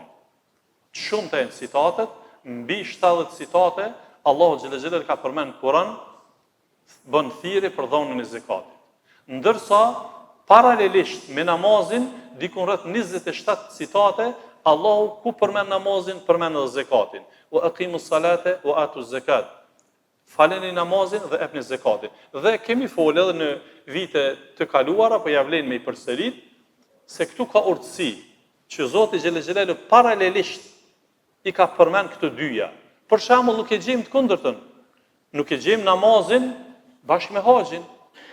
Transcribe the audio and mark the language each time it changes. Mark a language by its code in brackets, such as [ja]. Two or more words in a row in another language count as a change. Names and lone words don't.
[sq] Shumëta janë citatet, mbi 70 citate Allahu [ar] جل جلاله [sq] ka përmend në Kur'an bën thirrje për dhonën e zekatit. Ndërsa paralelisht me namazin, dikun rreth 27 citate, Allahu ku përmend namazin, përmend edhe zekatin. [ar] وأقيموا الصلاة وآتوا الزكاة. [sq] Faleni namazin dhe epni zekatin. Dhe kemi folë edhe në vite të kaluara, po ja vlen me i përsërit, se këtu ka urtësi që Zoti [ar] جل جلاله [sq] paralelisht i ka përmend këto dyja. Për shembull, nuk e gjejmë të kundërtën. Nuk e gjejmë namazin bashkë me haxhin.